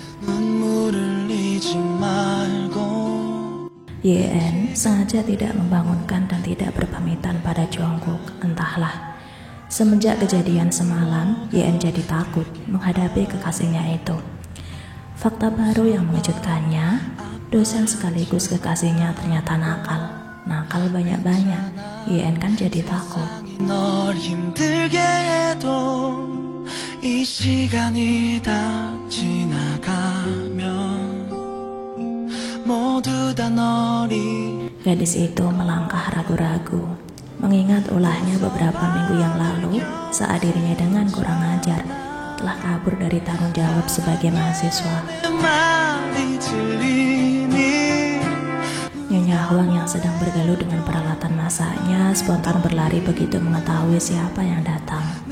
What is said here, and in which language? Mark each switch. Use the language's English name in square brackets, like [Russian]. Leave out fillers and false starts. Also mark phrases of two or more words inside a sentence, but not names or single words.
[Indonesian] Yeon sengaja tidak membangunkan dan tidak berpamitan pada Jungkook, entahlah. Semenjak kejadian semalam, Yeon jadi takut menghadapi kekasihnya itu. Fakta baru yang mengejutkannya, dosen sekaligus kekasihnya ternyata nakal. Nakal banyak-banyak, Yeon kan jadi takut. [Korean] 널 힘들게 해도 이 시간이 다 지나가면 모두 다 너리. [Indonesian] Gadis itu melangkah ragu-ragu, mengingat ulahnya beberapa minggu yang lalu saat dirinya dengan kurang ajar telah kabur dari tanggung jawab sebagai mahasiswa. Nyonya Hwang yang sedang bergelut dengan peralatan masaknya spontan berlari begitu mengetahui siapa yang datang.